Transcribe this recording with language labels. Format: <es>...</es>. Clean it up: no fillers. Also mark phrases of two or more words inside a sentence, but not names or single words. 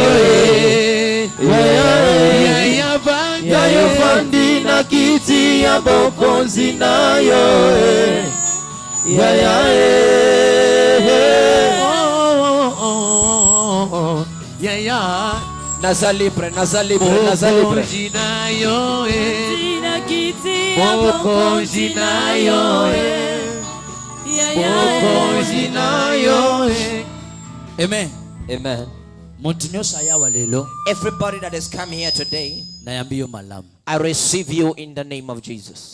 <ln>Yayo fandi na kiti ya bokonzi na yo. Naza libre. Amen.</ln> <en>Everybody that has come here today, I receive you in the name of Jesus.</en>